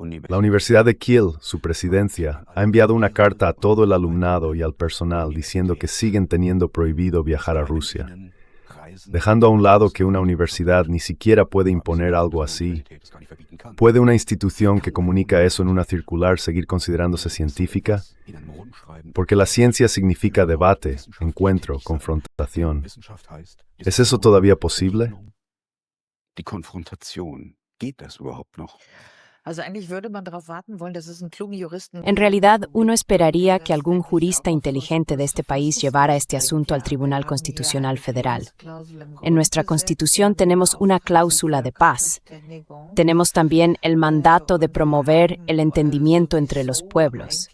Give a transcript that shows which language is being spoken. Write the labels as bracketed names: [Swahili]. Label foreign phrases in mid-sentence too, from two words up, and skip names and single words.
[Spanish] La Universidad de Kiel, su presidencia, ha enviado una carta a todo el alumnado y al personal diciendo que siguen teniendo prohibido viajar a Rusia, dejando a un lado que una universidad ni siquiera puede imponer algo así. ¿Puede una institución que comunica eso en una circular seguir considerándose científica? Porque la ciencia significa debate, encuentro, confrontación. ¿Es eso todavía posible? [German] Die Konfrontation. Geht das überhaupt noch? [Spanish] En realidad, uno esperaría que algún jurista inteligente de este país llevara este asunto al Tribunal Constitucional Federal. En nuestra Constitución tenemos una cláusula de paz. Tenemos también el mandato de promover el entendimiento entre los pueblos.